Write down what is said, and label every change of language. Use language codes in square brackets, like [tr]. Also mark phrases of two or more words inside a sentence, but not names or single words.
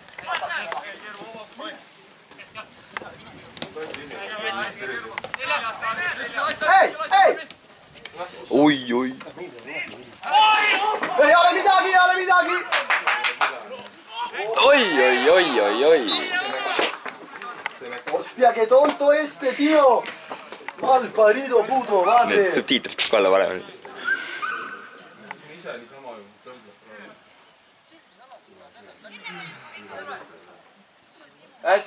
[et] Hei! Oi! Ei ole midagi! Oi! [es] Hostia, que tonto este, tío! Mal parido puto, [et] Need vaate! subtiitrid peab ka olla varem. Ise niisama ju tõmblas praegu.